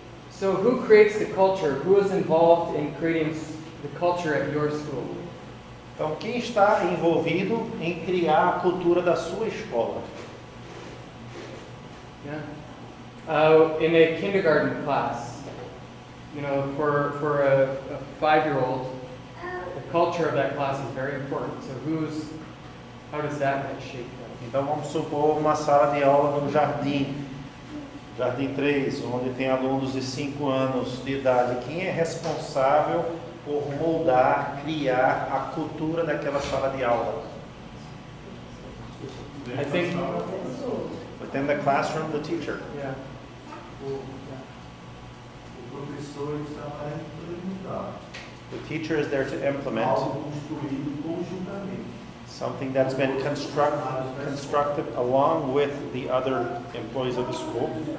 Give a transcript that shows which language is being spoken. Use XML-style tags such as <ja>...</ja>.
<en>So who creates the culture? Who is involved in creating the culture at your school?</en> <pt>Então, quem está envolvido em criar a cultura da sua escola?</pt> <en>In a kindergarten class, for a 5-year-old, the culture of that class is very important. So how does that shape them?</en> <pt>Então, vamos supor uma sala de aula no Jardim 3, onde tem alunos de 5 anos de idade. Quem é responsável por moldar, criar a cultura daquela sala de aula?</pt> <en>I think, Within the classroom, the teacher. yeah.</en> <pt>O professor está para implementar</pt> <en>The teacher is there to implement</en> <pt>algo construído conjuntamente.</pt> <en>something that's been constructed along with the other employees of the school.</en>